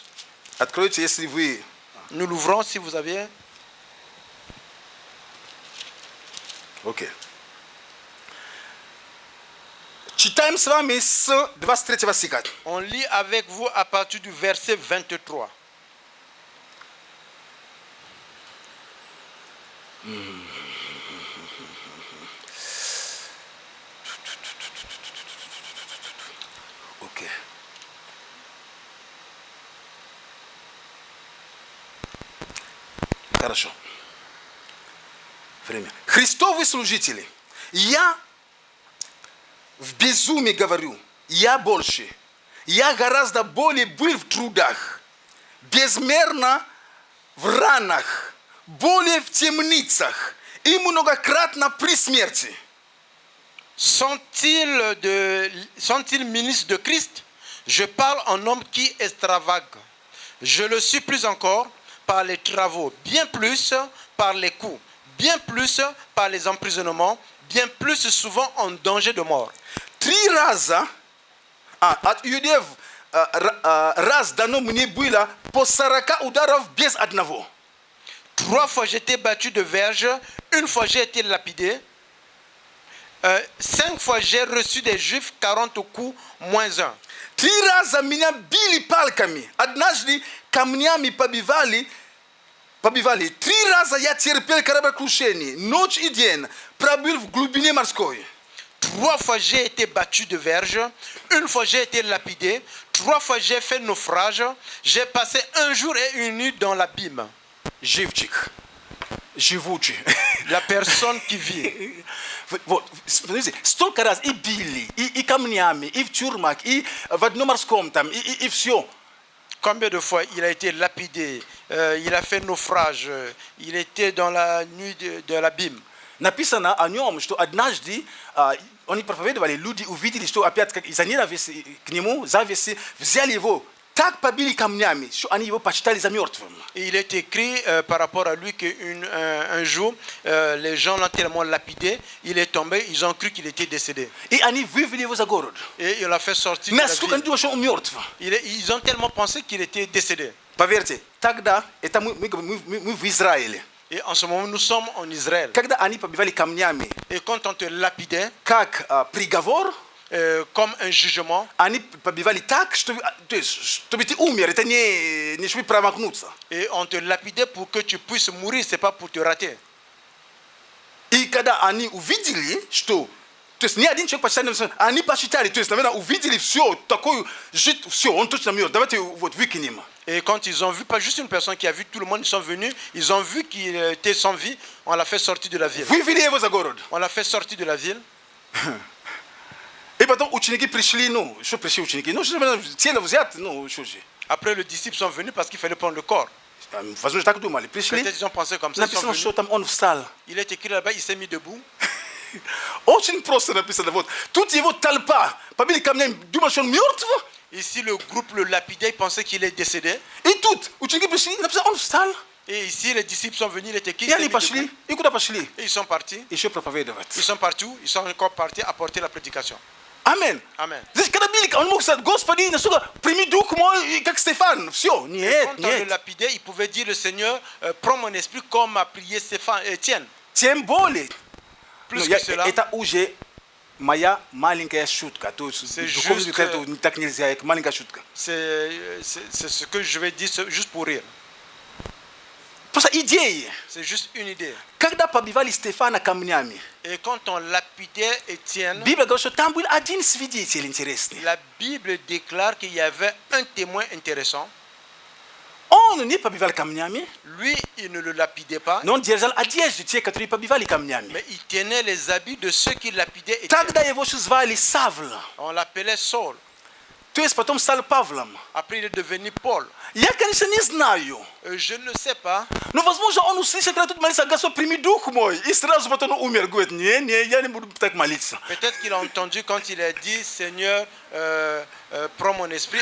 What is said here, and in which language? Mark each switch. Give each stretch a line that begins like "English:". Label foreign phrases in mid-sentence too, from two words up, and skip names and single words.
Russian: Откройте, если вы...
French: Nous l'ouvrons si vous avez.
Russian: Окей. Читаем с вами с 23 стиха.
French: On lit avec vous à partir du verset 23.
Russian: Окей. Хорошо. Время. Христовы служители, я в безумии говорю, я больше, я гораздо более был в трудах, безмерно в ранах, более в темницах и многократно при смерти.
French: Sont-ils ministres de Christ? Je parle en homme qui extravague. Je le suis plus encore par les travaux, bien plus par les coups, bien plus par les emprisonnements, bien plus souvent en danger de mort.
Russian: 3 раза от иудеев раз дано мне было по 40 ударов без одного.
French: 3 fois j'ai été battu de verge, 1 fois j'ai été lapidé, 5 fois j'ai reçu des juifs 40 coups moins 1.
Russian: 3 раза меня били палками. Однажды камнями побивали. 3 раза я терпел кораблекрушение. Ночь и день пробыл в глубине морской.
French: 3 fois j'ai été battu de verge, 1 fois j'ai été lapidé, 3 fois j'ai fait naufrage, j'ai passé 1 jour et 1 nuit dans l'abîme.
Russian: Живчик. Живучий.
French: La personne qui vit.
Russian: Вот, смотрите, столько раз и били, и камнями, и в тюрьмах, и в одном морском там, и все.
French: Combien de fois il a été lapidé, il a fait naufrage, il était dans la nuit de l'abîme.
Russian: Написано о нем, что однажды они проповедовали, люди увидели, что опять как заненависть к нему, зависть, взяли его, так побили камнями, что они его почитали за мертвым.
French: Et il est écrit par rapport à lui qu'un jour, les gens l'ont tellement lapidé, il est tombé, ils ont cru qu'il était décédé.
Russian: И они вывели его за город.
French: Et il l'a fait sortir de la
Russian: Насколько они
French: ville.
Russian: думали, что он мертв?
French: Ils ont tellement pensé qu'il était décédé.
Russian: Поверьте, тогда, это мы в Израиле,
French: Et en ce moment, nous sommes en Israël.
Russian: когда они побивали камнями,
French: Et quand on te lapidait,
Russian: как приговор,
French: comme un jugement,
Russian: они побивали так, чтобы ты умер, это не чтобы промахнуться.
French: et on te lapidait pour que tu puisses mourir, c'est pas pour te rater.
Russian: И когда они увидели, что, то есть ни один человек посчитали, они посчитали, то есть, наверное, увидели все, такое, жить, все, он точно мертв, давайте вот выкинем.
French: Et quand ils ont vu, pas juste une personne qui a vu tout le monde, ils sont venus, ils ont vu qu'il était sans vie, on l'a fait sortir de la ville.
Russian: Вывели его за город.
French: On l'a fait sortir de la ville.
Russian: И потом ученики пришли, ну, что пришли ученики? Ну, что тело взять, ну, что же.
French: Après, les disciples sont venus parce qu'il fallait prendre le corps.
Russian: Возможно, так думали. Пришли,
French: Peut-être ils ont pensé comme ça. Ils sont
Russian: написано,
French: venus.
Russian: что там он встал.
French: Il est écrit là-bas, il s'est mis debout.
Russian: Очень просто написано. Вот. Тут его толпа побили камнями, думали, что он мертв.
French: Ici, le groupe le lapidait, il pensait qu'il est décédé.
Russian: И тут ученики пришли, написано, он встал.
French: Et ici, les disciples sont venus, il était qui?
Russian: И они пошли. И куда пошли?
French: Et ils sont partis.
Russian: Еще проповедовать.
French: Ils sont partis. Ils sont encore partis apporter la prédication.
Russian: Амин.
French: Amen.
Russian: Здесь когда били, он мог сказать, Господи, насколько прими дух мой, как Стефан. Все,
French: Quand
Russian: нет,
French: on le
Russian: нет.
French: lapidait, il pouvait dire, le Seigneur, prends mon esprit comme a prié Stéphane, Étienne.
Russian: Тем более.
French: Plus
Russian: Ну,
French: que cela,
Russian: это уже моя маленькая шутка. То есть
French: C'est
Russian: духовный
French: juste,
Russian: это так нельзя, это маленькая шутка.
French: c'est ce que je vais dire juste pour rire.
Russian: Просто идеи.
French: C'est juste une idée.
Russian: Когда побивали Стефана камнями,
French: Et quand on lapidait Étienne,
Russian: Библия говорит, что там был один свидетель интересный.
French: la Bible déclare qu'il y avait un témoin intéressant.
Russian: Он не побивал камнями,
French: Lui, il ne le lapidait pas,
Russian: но он держал одежду тех, которые побивали камнями.
French: mais il tenait les habits de ceux qui lapidaient Étienne.
Russian: Тогда его еще звали Савл.
French: On l'appelait Saul.
Russian: То есть потом стал Павлом.
French: Après, il est devenu Paul.
Russian: Я, конечно, не знаю. Je ne sais pas. Но, возможно, он услышал, когда тут молится, Господь, прими дух мой. И сразу потом он умер. Говорит, не, я не буду так молиться.
French: Peut-être qu'il a entendu quand il a dit, Seigneur, prends mon esprit.